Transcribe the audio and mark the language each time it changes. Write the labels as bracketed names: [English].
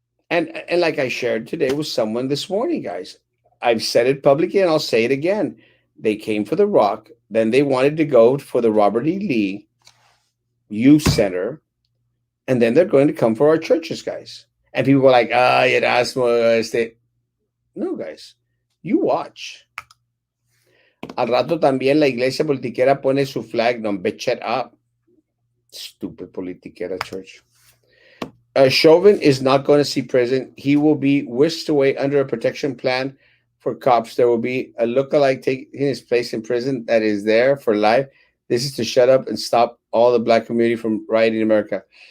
[English] And like I shared today with someone this morning, guys. I've said it publicly and I'll say it again. They came for the rock, then they wanted to go for the Robert E. Lee Youth Center, and then they're going to come for our churches, guys. And people were like, Erasmo, No, guys, you watch. [Spanish] Al rato también la iglesia politiquera pone su flag. [English] No, bitch, shut up. Stupid politiquera church. Chauvin is not going to see prison. He will be whisked away under a protection plan for cops. There will be a lookalike taking his place in prison that is there for life. This is to shut up and stop all the black community from rioting in America.